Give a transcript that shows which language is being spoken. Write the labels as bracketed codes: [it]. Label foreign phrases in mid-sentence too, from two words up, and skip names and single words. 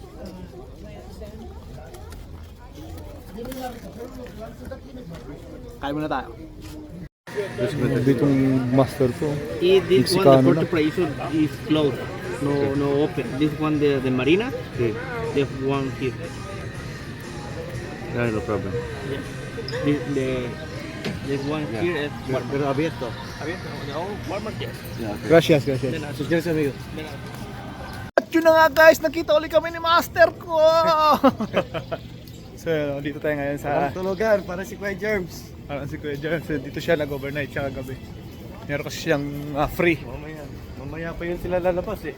[tl] Kain muna tayo. Yes, grabe itong master ko. [en] This Mexicano one, the [tl] na. [en] Porto is closed. No open. This one, the Marina, the one here. No problem. This one here is Walmart. [es] Pero abierto. Abierto. No, Walmart, yes. Gracias, gracias. Then, gracias, amigo. [tl] At yun na nga guys, nakita ulit kami ni master ko. So dito tayo ngayon sa Tulugan para si Kuya Germs. parang si Kuya John. So, dito siya nag-overnight siya kagabi. Meron kasi siyang free. Mamaya pa yun sila lalabas eh.